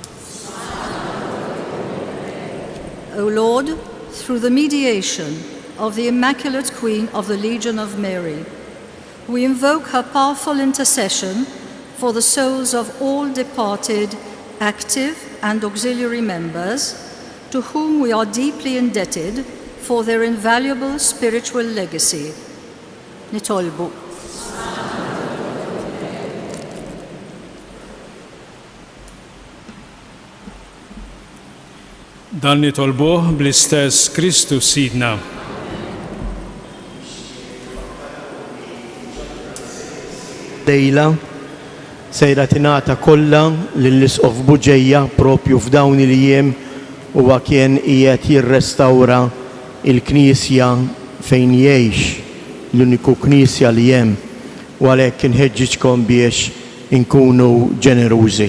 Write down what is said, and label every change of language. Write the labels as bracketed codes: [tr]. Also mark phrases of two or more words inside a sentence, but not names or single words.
[en] O Lord, through the mediation of the Immaculate Queen of the Legion of Mary, we invoke her powerful intercession for the souls of all departed, active and auxiliary members, to whom we are deeply indebted for their invaluable spiritual legacy. [mt] Nitolbu. Dan nitolbuh bl-istess Kristu Sidna. Dejla sejra tingħata kollha lill-isqof Buġejja propju f'dawn il-jiem huwa kien qiegħed jirrestawra il-Knisja fejn jgħix l-uniku Knisja li hemm u għalhekk inħeġġiġkom biex inkunu ġenerużi.